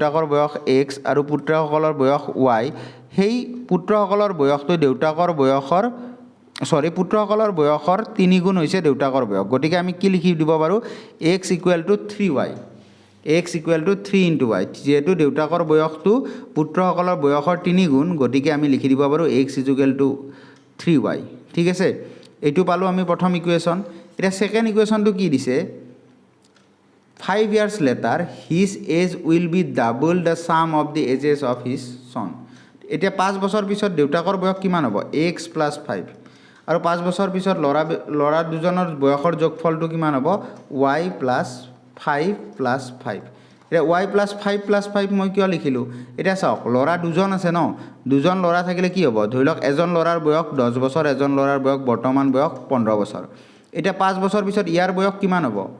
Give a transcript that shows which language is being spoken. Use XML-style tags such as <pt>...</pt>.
<as>বয়স x আৰু পুত্ৰসকলৰ বয়স y সেই পুত্ৰসকলৰ বয়সটো দেউতাকৰ বয়সৰ পুত্ৰসকলৰ বয়সৰ 3 গুণ হৈছে দেউতাকৰ বয়স গতিকে আমি কি লিখি দিব পাৰো x = 3y x = 3 * y যেহেতু দেউতাকৰ বয়সটো পুত্ৰসকলৰ বয়সৰ 3 গুণ গতিকে আমি লিখি দিব পাৰো x = 3y ঠিক আছে এইটো পালো আমি প্ৰথম ইকুৱেশ্যন এটা সেকেন্ড ইকুৱেশ্যনটো কি দিছে</as> <en>5 years later his age will be double the sum of the ages of his son.</en> <as>এতিয়া 5 বছৰ পিছত দেউতাকৰ বয়স কিমান হ'ব x + 5 আৰু 5 বছৰ পিছত লৰা দুজনৰ বয়সৰ যোগফলটো কিমান হ'ব y + 5 + 5 এটা y + 5 + 5 মই কিয় লিখিলো এটা চাওক লৰা দুজন আছে ন দুজন লৰা থাকিলে কি হ'ব ধৰি লওক এজন লৰাৰ বয়স 10 বছৰ এজন লৰাৰ বয়স বৰ্তমান বয়স 15 বছৰ এটা 5 বছৰ পিছত ইয়াৰ বয়স কিমান হ'ব</as>